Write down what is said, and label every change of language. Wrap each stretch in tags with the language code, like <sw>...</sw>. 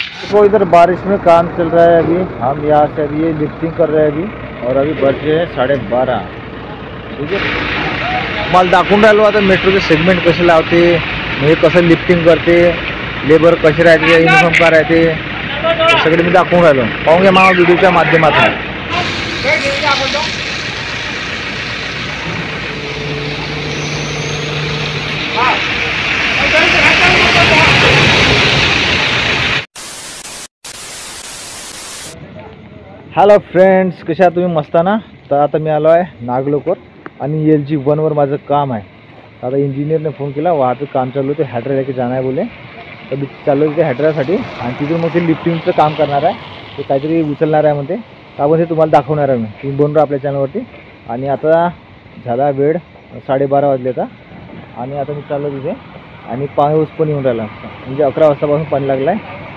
<hi>तो इधर बारिश में काम चल रहा है अभी। हम यहाँ से अभी ये लिफ्टिंग कर रहे हैं अभी, और अभी बजे हैं 12:30।</hi> <mr>ठीक है, मला दाखवून राहिलो आता मेट्रोचे सेगमेंट कसे लावते, म्हणजे कसं लिफ्टिंग करते, लेबर कसे राहते, युनिफॉर्म का राहते, सगळे मी दाखवून राहिलो। पाहून घ्या मामा व्हिडिओच्या माध्यमातून। हॅलो फ्रेंड्स, कशा तुम्ही? मस्त ना? तर आता मी आलो आहे नागलोकर आणि LG 1वर माझं काम आहे। आता इंजिनियरने फोन केला, वहाँ पे काम चालू होते, हैड्रा</mr> <hi>लेके जाना है</hi> <mr>बोले। तर मी चाललो तिथे हैड्रासाठी, आणि तिथून मग ते लिफ्टिंगचं काम करणार आहे, ते काहीतरी उचलणार आहे म्हणते। आपण ते तुम्हाला दाखवणार आहे मी, तुम्ही बनवू आपल्या चॅनलवरती। आणि आता झाला वेळ 12:30 वाजले आता, आणि आता मी चाललो तिथे, आणि पाऊस पण येऊन राहिला, म्हणजे 11 वाजतापासून पाणी लागलं आहे।</mr>